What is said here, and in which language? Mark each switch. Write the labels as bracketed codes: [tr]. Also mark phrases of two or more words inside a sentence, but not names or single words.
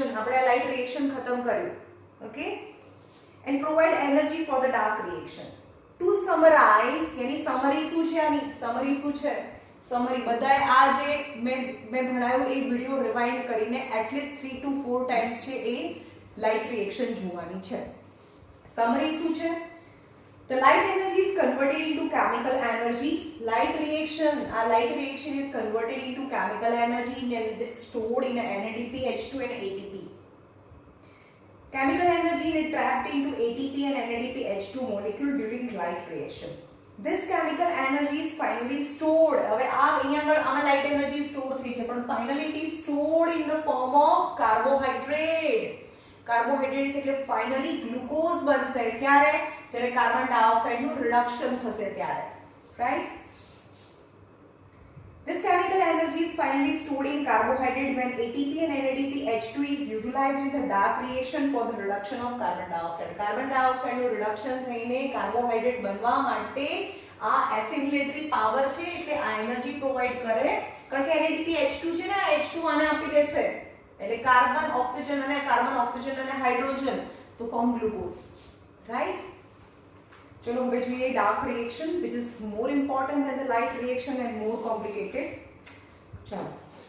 [en] આપણે light reaction [gu] ખતમ કર્યું. [en] okay? and provide energy for the dark reaction. to summarize [gu] यानी સમરી શું છે આની? સમરી શું છે? સમરી બધાએ આ જે મેં ભણાવ્યું એ [en] video rewind [gu] કરીને [en] atleast 3 to 4 times [gu] છે એ [en] light reaction [gu] જોવાની છે. Summary શું છે? [en] The light energy is converted into chemical energy. Light reaction is converted into chemical energy and it is stored in NADPH2 and ATP. Chemical energy is trapped into ATP and NADPH2 molecule during light reaction. This chemical energy is finally stored. [gu] હવે આ અહીંયા આગળ આમાં [en] light energy [gu] store થઈ છે પણ [en] finally it is stored in the form of carbohydrate. [gu] કાર્બોહાઈડ્રેટ્સ એટલે ફાઇનલી ગ્લુકોઝ બનશે ક્યારે? જ્યારે [en] carbon dioxide [gu] નું રિડક્શન થશે ત્યારે. રાઈટ? [en] This chemical energy is finally stored in carbohydrate when ATP and NADPH2 is utilized in the dark reaction for the reduction of carbon dioxide. carbon dioxide [gu] નું રિડક્શન થઈને કાર્બોહાઈડ્રેટ બનવા માટે આ [en] assimilatory power [gu] છે એટલે આ [en] energy provide [gu] કરે કારણ કે NADPH2 છે ને H2 આને આપી દેશે એટલે કાર્બન ઓક્સિજન અને હાઇડ્રોજન તો [en] form glucose. રાઈટ? [gu] ચલો હવે જોઈએ [en] dark reaction which is more important than the light reaction and more complicated. [gu] ચાલો